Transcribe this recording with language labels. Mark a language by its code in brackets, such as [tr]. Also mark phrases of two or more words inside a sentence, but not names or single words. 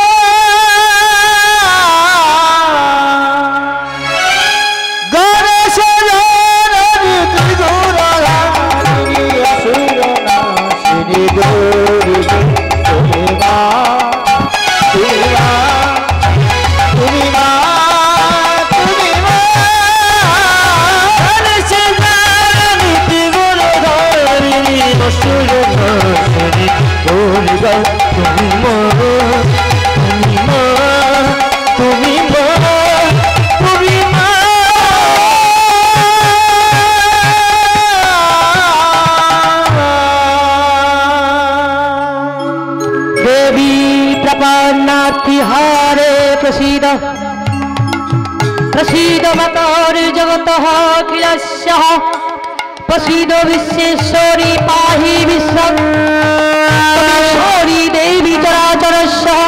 [bn] গণেশ জননী ত্রিগুণা অসুরনা শিনি দুর্গে তুমি মা, তুমি মা, তুমি মা, তুমি মা। গণেশ জননী ত্রিগুণধারিণী অসুরনা শিনি দুর্গে তুমি মা, তুমি মা, তুমি মা, তুমি মা। [sa] देवी प्रपन्नातिहारे प्रसीद प्रसीद मतर्जगतः अखिलस्यः प्रसीद विश्वेश्वरी पाहि विश्वेश्वरी देवी चराचरस्य